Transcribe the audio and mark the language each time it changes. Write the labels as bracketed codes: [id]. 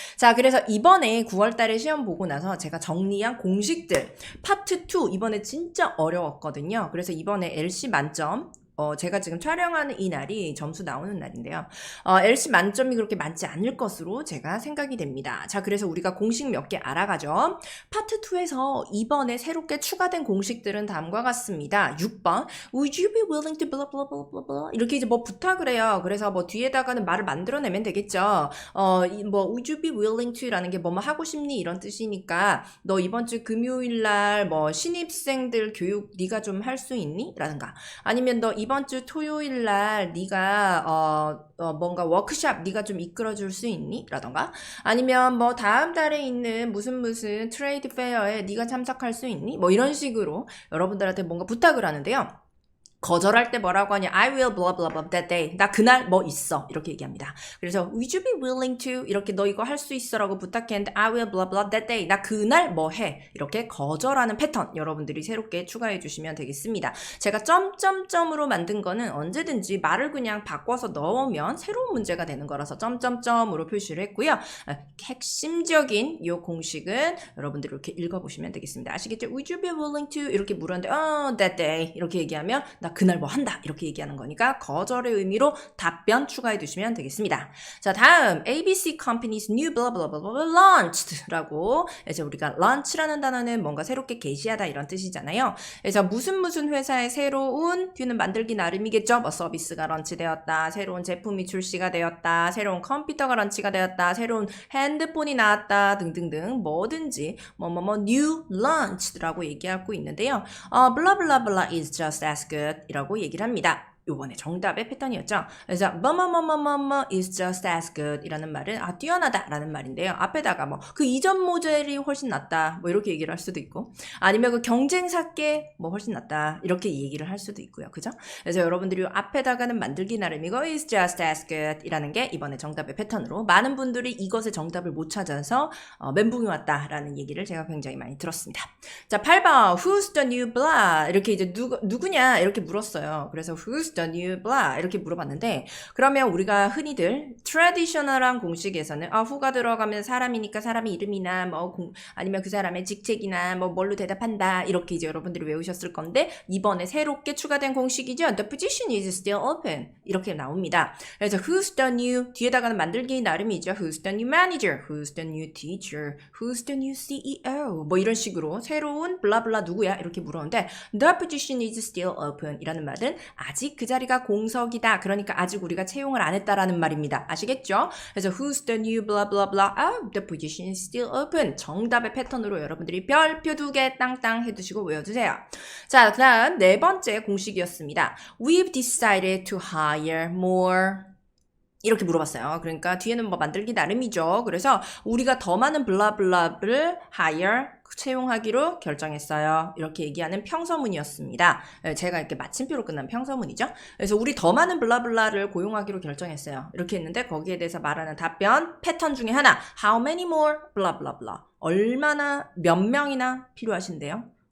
[ko] 자, 그래서 이번에 9월 달에 시험 보고 나서 제가 정리한 공식들 파트 2 이번에 진짜 어려웠거든요. 그래서 이번에 LC 만점 제가 지금 촬영하는 이 날이 점수 나오는 날인데요. LC 만점이 그렇게 많지 않을 것으로 제가 생각이 됩니다. 자, 그래서 우리가 공식 몇 개 알아가죠. 파트 2에서 이번에 새롭게 추가된 공식들은 다음과 같습니다. [en] 6번 Would you be willing to blah blah blah blah blah [ko] 이렇게 이제 뭐 부탁을 해요. 그래서 뭐 뒤에다가는 말을 만들어내면 되겠죠. 뭐 [en] Would you be willing to [ko] 라는 게 뭐뭐 하고 싶니 이런 뜻이니까 너 이번 주 금요일 날 뭐 신입생들 교육 네가 좀 할 수 있니? 라든가 아니면 너 이번 주 토요일 날 네가 뭔가 워크숍 네가 좀 이끌어 줄 수 있니? 라던가 아니면 뭐 다음 달에 있는 무슨 트레이드 페어에 네가 참석할 수 있니? 뭐 이런 식으로 여러분들한테 뭔가 부탁을 하는데요. 거절할 때 뭐라고 하냐? [en] I will blah blah blah that day. [ko] 나 그날 뭐 있어. 이렇게 얘기합니다. 그래서 [en] would you be willing to [ko] 이렇게 너 이거 할 수 있어라고 부탁했는데 [en] I will blah blah that day. [ko] 나 그날 뭐 해. 이렇게 거절하는 패턴 여러분들이 새롭게 추가해 주시면 되겠습니다. 제가 점점점으로 만든 거는 언제든지 말을 그냥 바꿔서 넣으면 새로운 문제가 되는 거라서 점점점으로 표시를 했고요. 핵심적인 이 공식은 여러분들이 이렇게 읽어보시면 되겠습니다. 아시겠죠? [en] Would you be willing to [ko] 이렇게 물었는데 [en] that day [ko] 이렇게 얘기하면 나 그날 뭐 한다 이렇게 얘기하는 거니까 거절의 의미로 답변 추가해 두시면 되겠습니다. 자, 다음 [en] ABC company's new blah blah blah blah launched [ko] 라고 이제 우리가 launch라는 단어는 뭔가 새롭게 게시하다 이런 뜻이잖아요. 그래서 무슨 회사의 새로운 뷰는 만들기 나름이겠죠. 뭐 서비스가 런치되었다, 새로운 제품이 출시가 되었다, 새로운 컴퓨터가 런치가 되었다, 새로운 핸드폰이 나왔다 등등등 뭐든지 [en] new launched [ko] 라고 얘기하고 있는데요. [en] blah blah blah is just as good [ko] 이라고 얘기를 합니다. 요번에 정답의 패턴이었죠. 그래서 뭐뭐뭐뭐뭐 [en] is just as good [ko] 이라는 말은 뛰어나다 라는 말인데요. 앞에다가 뭐 그 이전 모델이 훨씬 낫다 뭐 이렇게 얘기를 할 수도 있고 아니면 그 경쟁사께 뭐 훨씬 낫다 이렇게 얘기를 할 수도 있고요. 그죠? 그래서 여러분들이 앞에다가는 만들기 나름이고 [en] is just as good [ko] 이라는 게 이번에 정답의 패턴으로 많은 분들이 이것의 정답을 못 찾아서 멘붕이 왔다 라는 얘기를 제가 굉장히 많이 들었습니다. 자, 8번 [en] who's the new blah [ko] 이렇게 이제 누구냐 이렇게 물었어요. 그래서 who's the new blah 이렇게 물어봤는데 그러면 우리가 흔히들 트래디셔널한 공식에서는 who가 들어가면 사람이니까 사람의 이름이나 뭐 아니면 그 사람의 직책이나 뭐 뭘로 대답한다 이렇게 이제 여러분들이 외우셨을 건데 이번에 새롭게 추가된 공식이죠. [en] The position is still open [ko] 이렇게 나옵니다. 그래서 [en] who's the new [ko] 뒤에다가는 만들기 나름이죠. [en] Who's the new manager, who's the new teacher, who's the new CEO [ko] 뭐 이런 식으로 새로운 블라블라 누구야 이렇게 물었는데 [en] The position is still open [ko] 이라는 말은 아직 그 자리가 공석이다. 그러니까 아직 우리가 채용을 안 했다라는 말입니다. 아시겠죠? [en] 그래서 who's the new blah blah blah. The position is still open. [ko] 정답의 패턴으로 여러분들이 별표 2개 땅땅 해두시고 외워주세요. 자, 그다음 네 번째 공식이었습니다. [en] We've decided to hire more. [ko] 이렇게 물어봤어요. 그러니까 뒤에는 뭐 만들기 나름이죠. 그래서 우리가 더 많은 블라블라를 hire 채용하기로 결정했어요. 이렇게 얘기하는 평서문이었습니다. 제가 이렇게 마침표로 끝난 평서문이죠. 그래서 우리 더 많은 블라블라를 고용하기로 결정했어요. 이렇게 했는데 거기에 대해서 말하는 답변 패턴 중에 하나 [en] How many more [ko] 블라블라블라 얼마나 몇 명이나 필요하신데요?